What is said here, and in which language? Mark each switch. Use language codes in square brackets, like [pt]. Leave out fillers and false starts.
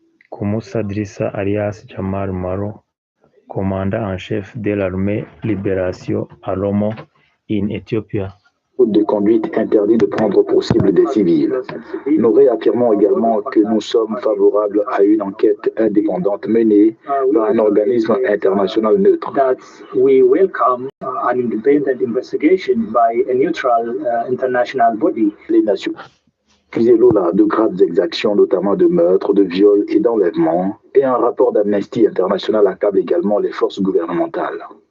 [fr] Kumusa Drissa alias Jamal Maro, commandant en chef de l'armée Libération Oromo [en] in Ethiopia. [fr] De conduite interdit de prendre pour cible des civils. Nous réaffirmons également que nous sommes favorables à une enquête indépendante menée par un organisme international neutre. [en] We welcome an independent investigation by a neutral international body. [fr] Les nations accusent Lula de graves exactions, notamment de meurtre, de viol et d'enlèvement, et un rapport d'Amnesty International accable également les forces gouvernementales.